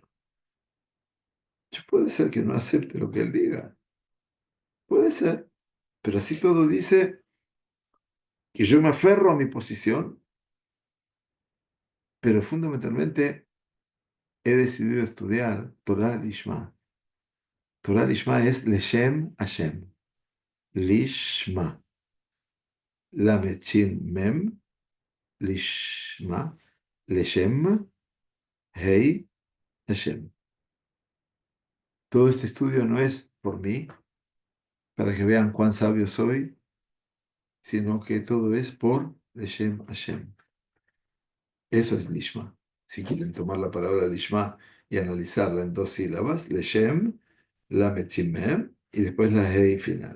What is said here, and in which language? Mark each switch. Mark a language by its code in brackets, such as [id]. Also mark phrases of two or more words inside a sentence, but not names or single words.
[es] Yo puede ser que no acepte lo que él diga, puede ser, pero así todo dice que yo me aferro a mi posición, pero fundamentalmente he decidido estudiar [he] תורה לשמה. תורה לשמה es לשם השם. לשמה. למד שין מם. לשמה. לשם. הא השם. [es] Todo este estudio no es por mí, para que vean cuán sabio soy, sino que todo es por [he] לשם השם. [es] Eso es Lishma. Si quieren tomar la palabra Lishma y analizarla en dos sílabas, [he] לשם, למד שין מם, [es] y después la Hei final.